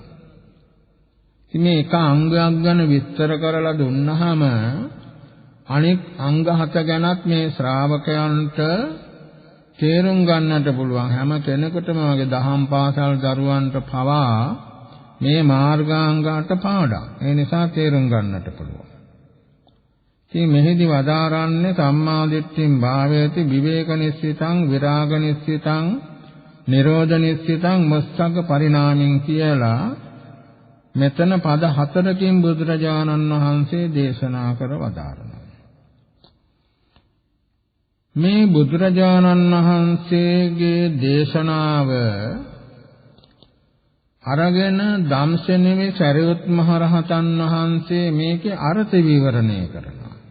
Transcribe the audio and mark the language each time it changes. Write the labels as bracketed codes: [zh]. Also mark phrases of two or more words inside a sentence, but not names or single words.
[si] ඉතින් මේ එක අංගයක් ගැන විස්තර කරලා දුන්නාම අනිත් අංග හත ගැනත් මේ ශ්‍රාවකයන්ට තේරුම් ගන්නට පුළුවන්. හැම කෙනෙකුටම වගේ දහම් පාසල් දරුවන්ට පවා මේ මාර්ගාංගات පාඩම්. ඒ නිසා තේරුම් ගන්නට පුළුවන්. ඉතින් මෙහිදී වදාරන්නේ [pi] සම්මා දිට්ඨින් භාවේති විවේක නිස්සිතං විරාග නිස්සිතං නිරෝධ නිස්සිතං වස්සග්ග පරිණාමින් [si] කියලා මෙතන පද හතරකින් බුදුරජාණන් වහන්සේ දේශනා කර වදාරනවා. මේ බුදුරජාණන් වහන්සේගේ දේශනාව අරගෙන ධම්සෙනෙමි සරියුත් මහ රහතන් වහන්සේ මේකේ අර්ථ විවරණය කරනවා.